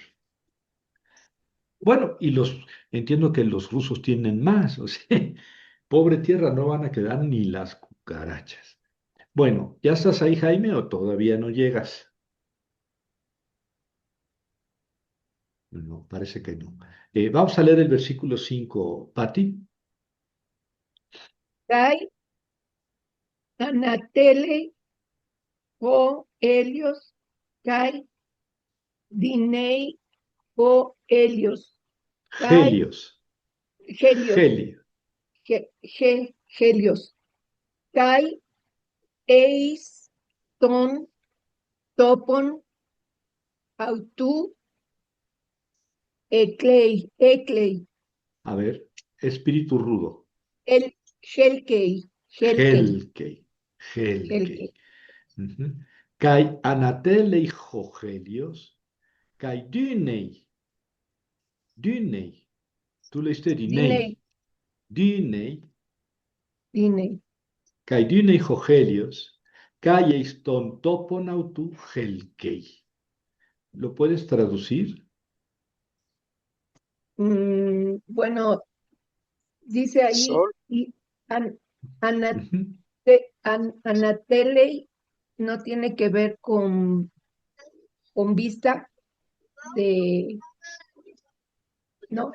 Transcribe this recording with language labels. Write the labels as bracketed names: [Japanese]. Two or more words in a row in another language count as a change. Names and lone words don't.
[Spanish] Bueno, entiendo que los rusos tienen más, o sea, pobre tierra, no van a quedar ni las cucarachas. Bueno, ¿ya estás ahí, Jaime, o todavía no llegas? No, parece que no. Vamos a leer el versículo 5, Pati. [Greek] Καὶ ἀνατέλλει ὁ ἥλιος καὶ δύνει ὁ ἥλιος καὶ, Helios. Helios, Helio. ἥλιος καὶ εἰς τὸν τόπον αὐτοῦ ἕλκει, [Spanish] A ver, espíritu rudo. [Greek] El, Helkei, ἕλκει ἕλκει. Helkei, Ujú. Καὶ ἀνατέλλει ὁ ἥλιος καὶ δύνει. [Spanish] Tú leíste dinei, [Greek] Dinei, dynei, Dinei. καὶ δύνει ὁ ἥλιος καὶ εἰς τὸν τόπον αὐτοῦ ἕλκει. [Spanish] ¿Lo puedes traducir? Bueno, dice ahí, Sol, y an- ana- Ujú. anatelei no tiene que ver con vista de, ¿no?